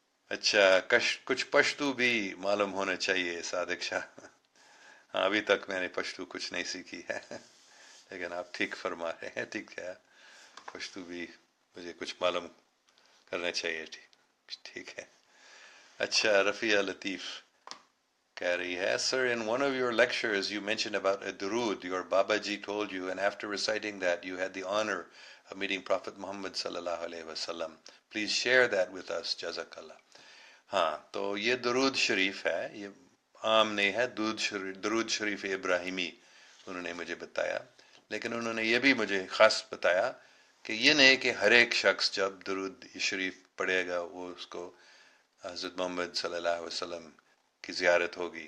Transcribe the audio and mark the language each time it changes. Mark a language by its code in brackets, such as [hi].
[ur] اچھا، کچھ پشتو بھی معلوم ہونا چاہیے صادق شاہ. ہاں، ابھی تک میں نے پشتو کچھ نہیں سیکھی ہے، لیکن آپ ٹھیک فرما رہے ہیں. ٹھیک ہے، پشتو بھی مجھے کچھ معلوم کرنا چاہیے. ٹھیک ہے. اچھا، رفیہ لطیف کہہ رہی ہے، [en] Sir, in one of your lectures you mentioned about a durood your Babaji told you, and after reciting that you had the honor of meeting Prophet Muhammad sallallahu alaihi wasallam. Please share that with us. Jazakallah. [ur] ہاں، تو یہ درود شریف ہے، یہ عام نہیں ہے. درود شریف ابراہیمی انہوں نے مجھے بتایا، لیکن انہوں نے یہ بھی مجھے خاص بتایا کہ یہ نہیں کہ ہر ایک شخص جب درود شریف پڑھے گا وہ اس کو حضرت محمد صلی اللہ علیہ وسلم کی زیارت ہوگی.